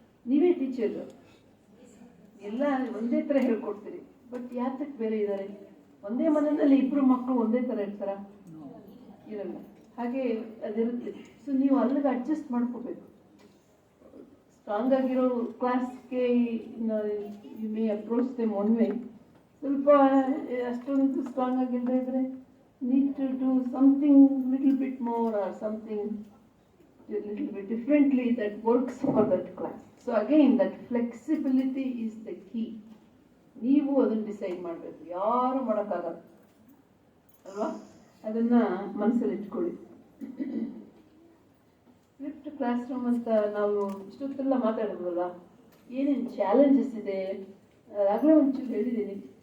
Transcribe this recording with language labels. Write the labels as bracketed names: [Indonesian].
[Kannada] ನೀವೇ ಟೀಚರು, ಎಲ್ಲ ಒಂದೇ ಥರ ಹೇಳ್ಕೊಡ್ತೀರಿ, ಬಟ್ ಯಾತಕ್ಕೆ ಬೇರೆ ಇದ್ದಾರೆ? ಒಂದೇ ಮನೆಯಲ್ಲಿ 2 ಮಕ್ಕಳು ಒಂದೇ ಥರ ಇರ್ತಾರ? ಇರಲ್ಲ. ಹಾಗೆ ಅದಿರುತ್ತೆ. ಸೊ ನೀವು ಅಲ್ಲಿಗೆ ಅಡ್ಜಸ್ಟ್ ಮಾಡ್ಕೋಬೇಕು. ಸ್ಟ್ರಾಂಗ್ ಆಗಿರೋ ಕ್ಲಾಸ್ಗೆ [English] You may approach them one way. [Kannada] ಸ್ವಲ್ಪ ಅಷ್ಟೊಂದು ಸ್ಟ್ರಾಂಗ್ ಆಗಿಲ್ಲದೆ ಇದ್ರೆ [English] need to do something little bit more or something a little bit differently that works for that class. So again, that flexibility is the key. [Kannada] ನೀವು ಅದನ್ನು decide ಮಾಡಬೇಕು, ಯಾರು ಮಾಡೋಕ್ಕಾಗಲ್ಲ ಅಲ್ವಾ? ಅದನ್ನ ಮನಸ್ಸಲ್ಲಿ ಇಟ್ಕೊಳ್ಳಿ. ಫ್ಲಿಪ್ಡ್ ಕ್ಲಾಸ್ ರೂಮ್ ಅಂತ ನಾವು ಇಷ್ಟೊತ್ತೆಲ್ಲ ಮಾತಾಡಿದ್ವಲ್ಲ, ಏನೇನು ಚಾಲೆಂಜಸ್ ಇದೆ ಆಗಲೇ ಒಂಚೂರು ಹೇಳಿದ್ದೀನಿ.